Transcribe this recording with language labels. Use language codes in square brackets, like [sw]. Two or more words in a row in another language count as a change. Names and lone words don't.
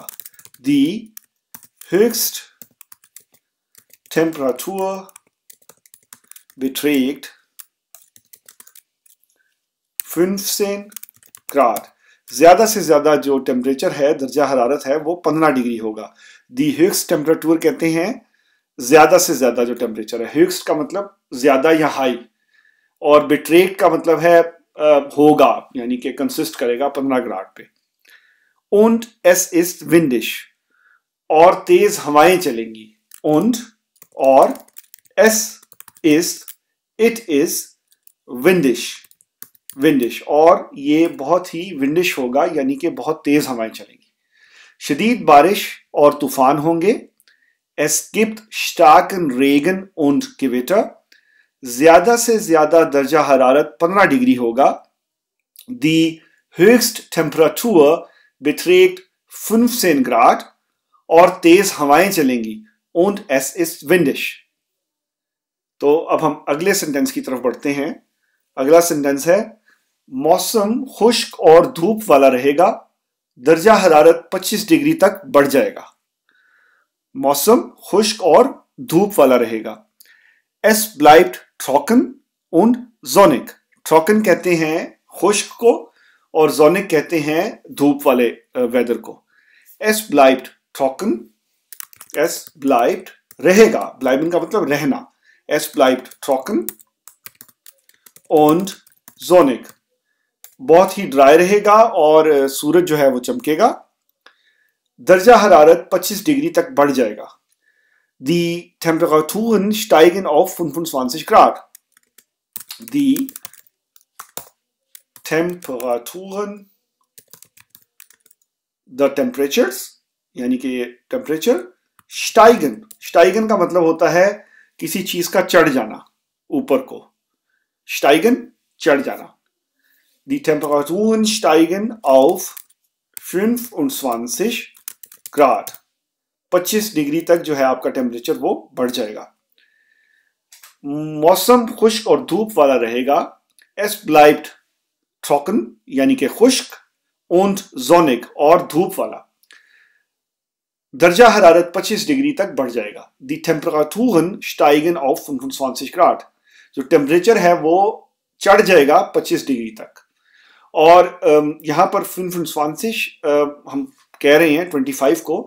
[de] Die Höchsttemperatur beträgt 15 Grad, [hi] ज्यादा से ज्यादा जो टेम्परेचर है, दर्जा हरारत है, वो 15 डिग्री होगा। [de] Die Höchsttemperatur [hi] कहते हैं ज्यादा से ज्यादा जो टेम्परेचर है। Höchst का मतलब ज्यादा या हाई, और beträgt का मतलब है होगा, यानी कि कंसिस्ट करेगा 15 ग्राड पे। [de] Und es ist windig, [hi] और तेज हवाएं चलेंगी। [de] Und और es ist, [en] it is windish, windish, [hi] और ये बहुत ही विंडिश होगा यानी कि बहुत तेज हवाएं चलेंगी। शदीद बारिश और तूफान होंगे। [de] Es gibt starken Regen und Gewitter, [hi] ज्यादा से ज्यादा दर्जा हरारत 15 डिग्री होगा। [de] Die Höchsttemperatur beträgt 15 ग्राड, [hi] और तेज हवाएं चलेंगी। [de] Und es ist windig। [hi] तो अब हम अगले सेंटेंस की तरफ बढ़ते हैं। अगला सेंटेंस है मौसम खुश्क और धूप वाला रहेगा, दर्जा हरारत 25 डिग्री तक बढ़ जाएगा। मौसम खुश्क और धूप वाला रहेगा। [de] Es bleibt trocken und sonnig। [hi] trocken कहते हैं खुश्क को और sonnig कहते हैं धूप वाले वेदर को। [de] Es bleibt trocken, es bleibt रहेगा, bleiben [hi] का मतलब रहना। [de] Es bleibt trocken und sonnig, [hi] बहुत ही ड्राई रहेगा और सूरज जो है वो चमकेगा। दर्जा हरारत 25 डिग्री तक बढ़ जाएगा। [de] Die Temperaturen steigen auf 25 Grad. Die Temperaturen, [en] the temperatures [hi] यानी कि [en] टेम्परेचर, [de] steigen, steigen [hi] का मतलब होता है किसी चीज का चढ़ जाना ऊपर को। steigen चढ़ जाना। [de] Die Temperaturen steigen auf 25 Grad, [hi] 25 डिग्री तक जो है आपका टेम्परेचर वो बढ़ जाएगा। मौसम खुश्क और धूप वाला रहेगा। [de] Es bleibt trocken [hi] यानी कि खुश्क, [de] und sonnig [hi] और धूप वाला। दर्जा हरारत 25 डिग्री तक बढ़ जाएगा। [de] Die Temperaturen steigen auf 25 Grad, [hi] जो टेम्परेचर है वो चढ़ जाएगा 25 डिग्री तक। और यहां पर 25 हम कह रहे हैं 25 को।